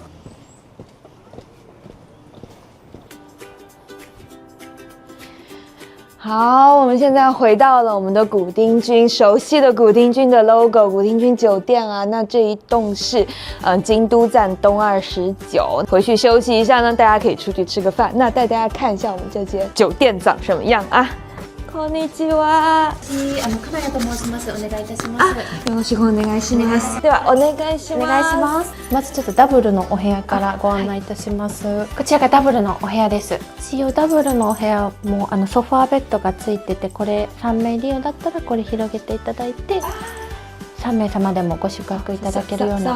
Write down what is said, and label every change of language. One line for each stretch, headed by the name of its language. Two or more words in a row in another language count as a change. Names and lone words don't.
Chinese: 好，我们现在回到了我们的古丁君，熟悉的古丁君的 logo， 古丁君酒店啊。那这一栋是京都站东29，回去休息一下呢，大家可以出去吃个饭。那带大家看一下我们这间酒店长什么样啊？
Japanese: こんにちは。金谷と申します。お願いいたします。よろしくお願いします。ではお願いします。お願いします。まずちょっとダブルのお部屋からご案内いたします。こちらがダブルのお部屋です。使用ダブルのお部屋もソファーベッドがついてて、これ3名利用だったらこれ広げていただいて、3名様でもご宿泊いただけるような